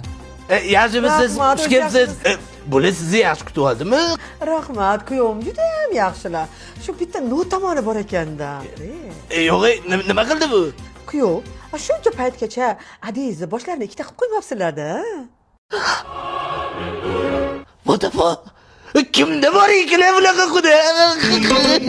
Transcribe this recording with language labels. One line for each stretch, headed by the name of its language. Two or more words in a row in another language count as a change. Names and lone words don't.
Uzbek: Yaxshimisiz? Xush kelibsiz. Bular sizni yaxshi kutib oldimi? Rahmat, kuyovim juda ham yaxshilar. Shu bitta notamoni bor ekanda. Yo'q, nima qildi bu? Kuyov, shuncha paytgacha adingizni boshlarini ikkita qilib qo'ymayapsizlar-da.
English: What the fuck?
Uzbek: Kimda bor ekan bunaqa xudo?